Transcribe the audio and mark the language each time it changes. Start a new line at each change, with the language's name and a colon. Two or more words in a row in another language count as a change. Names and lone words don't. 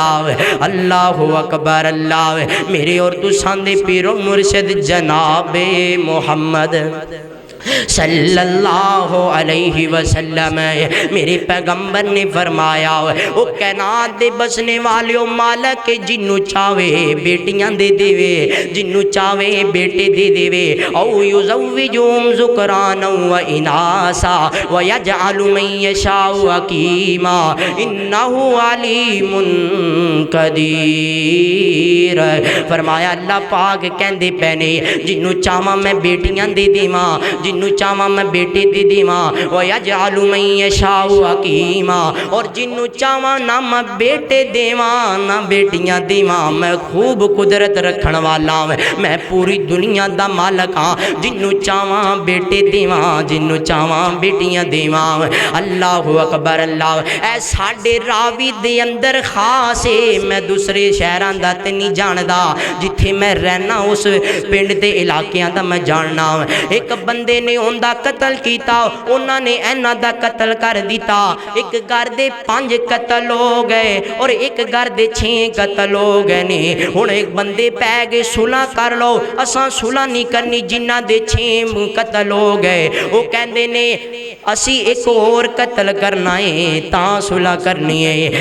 Arabic: اللہ اکبر
Punjabi: اللہ، میرے اور تو ساندے پیرو مرشد جناب محمد
Arabic: صلی اللہ علیہ وسلم،
Punjabi: میرے پیغمبر نے فرمایا او کائنات دے بسنے والیو مالک جنوں چاہے بیٹیاں دے دے، جنوں چاہے بیٹے دے دے،
Arabic: او یزوجہم ذکرانا و اناسا ویجعل من یشاء عقیما انہ علیم قدیر۔
Punjabi: فرمایا اللہ پاک کہندے پینے جنوں چاہواں میں بیٹیاں دے دیواں، جنوں چاہواں میں بیٹے دے دیواں،
Arabic: وَيَجْعَلُ مَن يَشَاءُ عَقِيمًا،
Punjabi: اور جنوں چاہواں نہ میں بیٹے دیواں نہ بیٹیاں دیواں، میں خوب قدرت رکھن والا میں پوری دنیا دا مالک ہاں، جنوں چاہواں بیٹے دیواں جنوں چاہواں بیٹیاں دیواں۔
Arabic: اللہ اکبر
Punjabi: اللہ، اے ساڈے راوی دے اندر خاص ہے، میں دوسرے شہراں دا تے نہیں جاندا، جتھے میں رہنا اس پنڈ دے علاقیاں دا میں جاننا۔ ایک بندے نے ان دا قتل کیتا، انہاں نے اینا دا قتل کر دیتا، ایک گھر دے 5 قتل ہو گئے اور ایک گھر دے 6 قتل ہو گئے نے۔ ہن ایک بندے پہ گئے صلح کر لو، اساں صلح نہیں کرنی، جنہ دے 6 قتل ہو گئے وہ کہندے نے اسی ایک اور قتل کرنا ہے تاں صلح کرنی ہے۔